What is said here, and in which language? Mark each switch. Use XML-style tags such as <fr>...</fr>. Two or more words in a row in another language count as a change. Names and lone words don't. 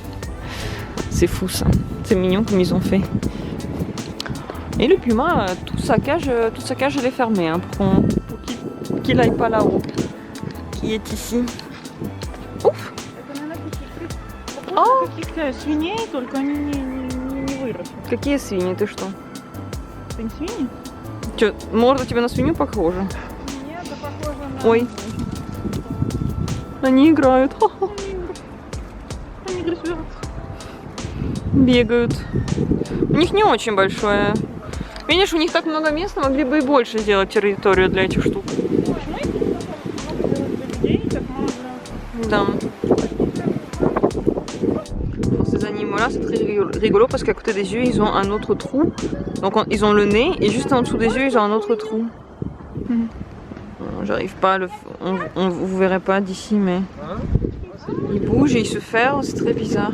<fr>C'est fou ça. C'est mignon comme ils ont fait. Et le puma, toute sa cage elle est fermée hein, pour qu'il aille pas là-haut. Qui est ici. Ouf!</fr> <ru>О! Каких-то свиней, только они не выросли. Какие свиньи, ты что? Это не свиньи? Чё, морда тебе на свинью похожа? Нет, это похоже на... Ой. Они играют. Они грызут. Бегают. У них не очень большое. Видишь, у них так много места, могли бы и больше сделать территорию для этих штук. Да.</ru> <fr>Dans ces animaux-là, c'est très rigolo parce qu'à côté des yeux, ils ont un autre trou. Donc ils ont le nez et juste en dessous des yeux, ils ont un autre trou. J'arrive pas à le... vous verrez pas d'ici, mais... Ils bougent et ils se ferment, c'est très bizarre.</fr>